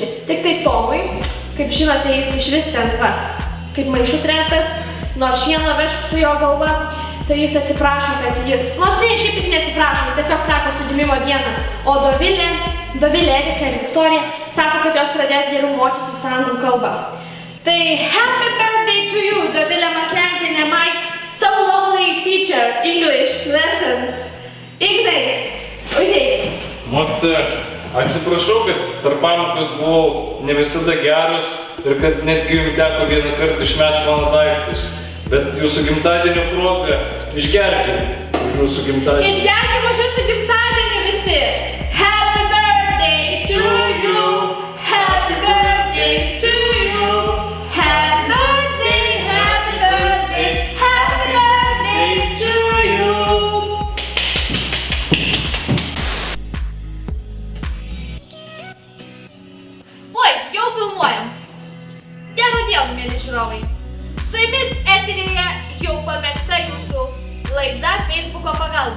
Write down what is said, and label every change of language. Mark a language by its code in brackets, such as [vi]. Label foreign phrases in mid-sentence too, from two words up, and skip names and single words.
[lt] Tik tai Tomui, kaip žinote, jis išvis ten va, kaip maišų trenktas, nors šieno vežk su jo galva, tai jis atsiprašo, kad nors šiaip jis neatsiprašo, jis tiesiog sako su gimimo dieną. O Dovilė, Erika ir Viktorija sako, kad jos pradės geriau mokytis anglų kalbą. [en] Tai happy birthday to you, Dovilė Maslenkienė, my so lovely teacher, English lessons. [lt] Ignai, užeik. Mokytoja, atsiprašau, kad per pamokas buvau ne visada geras ir kad netgi jums teko vieną kartą išmesti mano daiktus. Bet jūsų gimtadienio proga išgerkim už jūsų gimtadienį. Išgerkim už jūsų gimtadienį visi. [en] Happy birthday to you. Happy birthday to you. Happy birthday, happy birthday, happy birthday to you. [lt] Oi, jau filmuojam. Gerų dienų, mėly žiūrovai. Su jumis eteryje jau pamėgta jūsų laida Facebooko pagalba.